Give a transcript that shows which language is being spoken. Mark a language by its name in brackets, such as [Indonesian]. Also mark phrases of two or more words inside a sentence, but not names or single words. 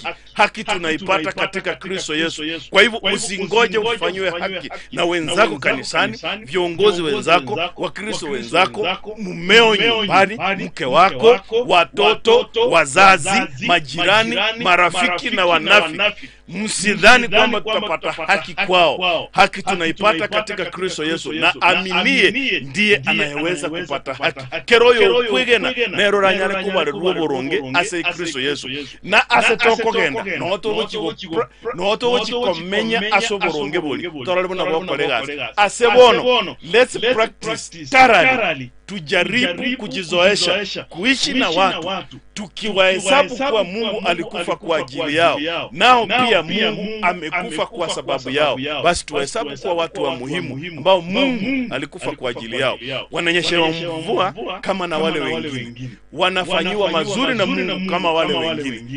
[Swahili] Haki tunaipata katika Kristo Yesu. Kwa hivyo usingoje ufanywe haki na wenzako kanisani, viongozi wenzako, wakristo wenzako, mumeo nyumbani, mke wako, watoto, wazazi, majirani, marafiki na wanafiki. Msidhani kwamba tutapata haki kwao. Haki tunaipata katika Kristo Yesu, na aminie ndiye anayeweza kupata haki. [Gusii] Keroyo kwigena nero ranyane kubare ruboronge ase Kristo Yesu, na ase tokogenda noto wochikomenya asoboronge boli torale bona bokolega ase bono. [English] Let's practice thoroughly, [Swahili] tujaribu kujizoesha kuishi na watu tukiwahesabu kwa Mungu alikufa kwa ajili yao, nao pia Mungu amekufa kwa sababu yao. Basi tuwahesabu kwa watu wa muhimu ambao Mungu alikufa kwa ajili yao. Wananyeshewa mvua kama na wale wengine, wanafanyiwa mazuri na Mungu kama wale wengine.